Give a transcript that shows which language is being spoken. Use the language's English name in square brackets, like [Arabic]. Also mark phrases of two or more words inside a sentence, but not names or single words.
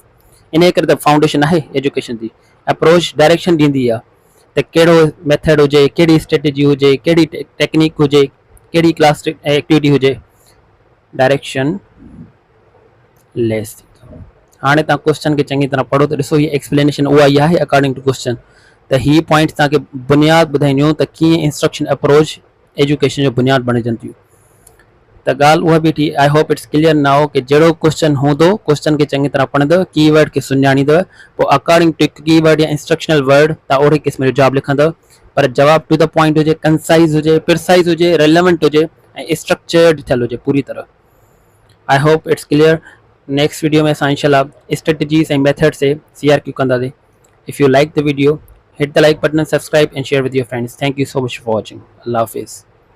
[Sindhi] इन करे त फाउंडेशन आहे एजुकेशन जी। [English] approach direction [Sindhi] ॾींदी आहे त कहिड़ो मेथड हुजे, कहिड़ी स्ट्रेटेजी हुजे, कहिड़ी टेक्निक हुजे, कहिड़ी [English] class activity [Sindhi] हुजे, [English] direction less. [Sindhi] हाणे तव्हां क्वेश्चन खे चङी तरह पढ़ो त ॾिसो हीअ एक्सप्लेनेशन उहा ई आहे [English] according to question. [Sindhi] त हीअ पॉइंट्स तव्हांखे बुनियादु ॿुधाईंदियूं त कीअं [English] instruction approach education [Sindhi] जो बुनियादु बणिजंदियूं। त ॻाल्हि उहा बि थी। [English] I hope it's clear now [Sindhi] कि जहिड़ो क्वेश्चन हूंदो क्वेश्चन खे चङी तरह पढ़ंदव, कीवर्ड खे सुञाणींदव, पोइ [English] according to keyword [Sindhi] या [English] instructional word [Sindhi] तव्हां ओड़े क़िस्म जो जवाबु लिखंदव। पर जवाबु [English] to the point [Sindhi] हुजे, कंसाइज़ हुजे, प्रिसाइज़ हुजे, रेलेवेंट हुजे ऐं स्ट्रक्चर्ड थियल हुजे पूरी तरह। [English] I hope it's clear. next video [Sindhi] में असां इंशाल्लाह स्ट्रेटजीज़ ऐं मेथड से CRQ कंदासीं. [English] If you like the video, hit the like button, subscribe and share with your friends. Thank you so much for watching. [Urdu] اللہ حافظ.